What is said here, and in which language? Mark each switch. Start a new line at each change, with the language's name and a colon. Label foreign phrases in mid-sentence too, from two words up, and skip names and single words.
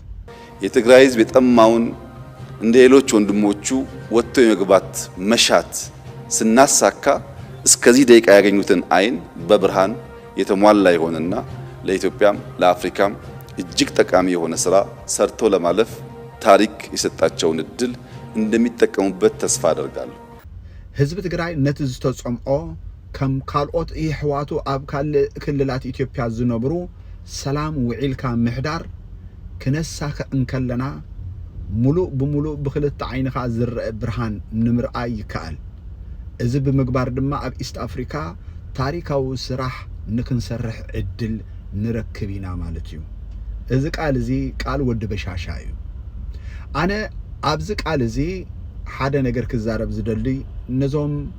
Amharic: የትግራይ ህዝብ የጠማውን እንደ ሌሎች ወንድሞቹ ወጥቶ የመግባት መሻት ስናሳካ እስከዚህ ደቂቃ ያገኙትን አይን በብርሃን የተሟላ ይሆንና ለኢትዮጵያም ለአፍሪካም እጅግ ጠቃሚ የሆነ ስራ ሰርቶ ለማለፍ ታሪክ የሰጣቸውን እድል እንደሚጠቀሙበት ተስፋ አደርጋለሁ።
Tigrinya: ህዝብ ትግራይ ነትዝቶ ጾምኦ ከም ካልኦት ይህዋቱ አብ ካል ክልላት ኢትዮጵያ ዝነብሩ ሰላም ውዒልካ ምሕዳር ክነሳከ እንከለና ሙሉ በሙሉ ብክልት ዓይንኻ ዝርአ ብርሃን ንምርኣይ ይከኣል። እዚ ብምግባር ድማ ኣብ ኢስት አፍሪካ ታሪካዊ ስራሕ ንክንሰርሕ ዕድል ንረክብ ኢና ማለት እዩ። እዚ ቃል እዚ ቃል ወዲ በሻሻ እዩ። ኣነ ኣብዚ ቃል እዚ ሓደ ነገር ክዛረብ ዝደሊ ነዞም